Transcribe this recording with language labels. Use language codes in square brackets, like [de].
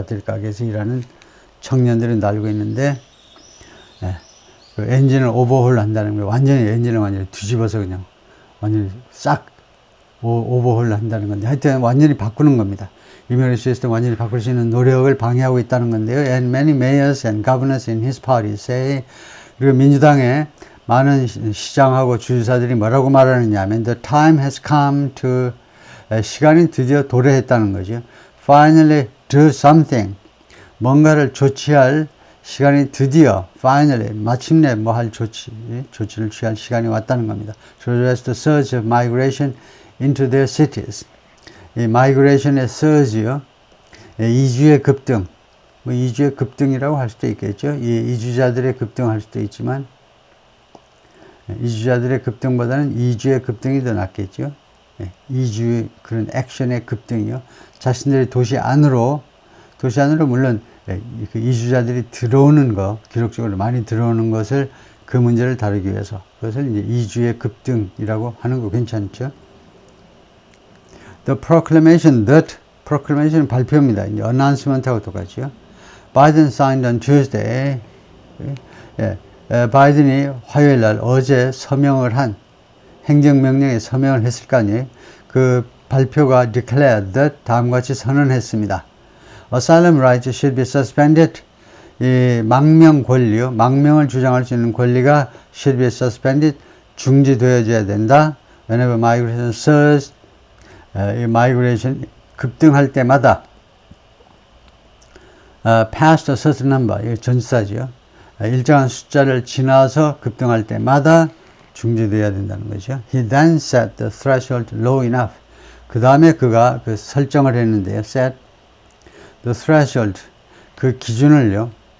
[ko] 밭들이 가게에서 일하는 청년들은 다 알고 있는데, 그 엔진을 overhaul 한다는 거예요. 엔진을 완전히 뒤집어서 그냥 완전히 싹 오버홀 한다는 건데, 하여튼 완전히 바꾸는 겁니다. 이미그레이션 시스템 완전히 바꿀 수 있는 노력을 방해하고 있다는 건데요. [en] And many mayors and governors in his party say, [ko] 그리고 민주당의 많은 시장하고 주지사들이 뭐라고 말하느냐 하면 [en] the time has come to, [ko] 시간이 드디어 도래했다는 거죠. [en] Finally do something, [ko] 뭔가를 조치할 시간이 드디어, finally, 마침내 조치를 취할 시간이 왔다는 겁니다. [en] To address the surge of migration into their cities. [ko] 이 migration의 surge요, 이주의 급등, 이주의 급등이라고 할 수도 있겠죠. 이 이주자들의 급등할 수도 있지만, 이주자들의 급등보다는 이주의 급등이 더 낫겠죠. 이주 그런 액션의 급등이요. 자신들의 도시 안으로 물론 그 이주자들이 들어오는 거, 기록적으로 많이 들어오는 것을, 그 문제를 다루기 위해서, 그것을 이제 이주의 급등이라고 하는 거 괜찮죠? [en] The proclamation [ko] 발표입니다. 이제 announcement하고 똑같죠. [en] Biden signed on Tuesday. [ko] 바이든이 화요일 날 어제 행정명령에 서명을 했을 거 아니에요. 그 발표가 [en] declared that [ko] 다음과 같이 선언했습니다. [en] Asylum rights should be suspended. [ko] 이 망명 권리요, 망명을 주장할 수 있는 권리가 [en] should be suspended, [ko] 중지되어져야 된다. [en] Whenever migration surges, 이 migration [ko] 급등할 때마다 [en] past a certain number, [ko] 이 전치사죠. 일정한 숫자를 지나서 급등할 때마다 중지되어야 된다는 거죠. [en] He then set the threshold low enough. [ko] 그 다음에 그가 그 설정을 했는데요. [en] set the threshold, [ko] 그 기준을요,